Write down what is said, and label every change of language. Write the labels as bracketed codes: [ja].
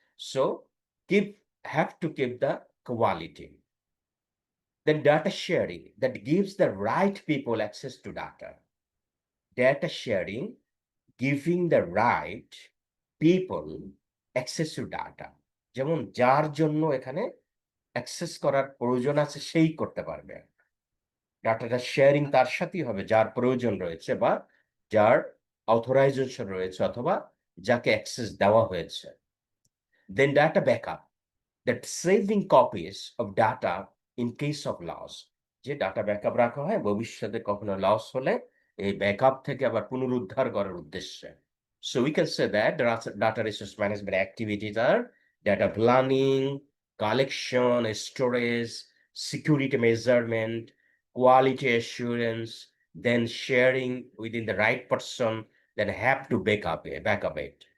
[en] So have to keep the quality. Then data sharing, that gives the right people access to data. Data sharing, giving the right people access to data. [bn] যেমন যার জন্য এখানে access করার প্রয়োজন আছে সেই করতে পারবে। ডাটাটা শেয়ারিং তার সাথেই হবে যার প্রয়োজন রয়েছে বা যার অথরাইজেশন রয়েছে অথবা যাকে অ্যাক্সেস দেওয়া হয়েছে। [en] Then data backup, that saving copies of data in case of loss. [bn] যে ডাটা ব্যাকআপ রাখা হয় ভবিষ্যতে কখনো লস হলে এই ব্যাকআপ থেকে আবার পুনরুদ্ধার করার উদ্দেশ্যে। [en] So we can say that data resource management activities are data planning, collection, storage, security measurement, quality assurance, then sharing within the right person, then have to backup it.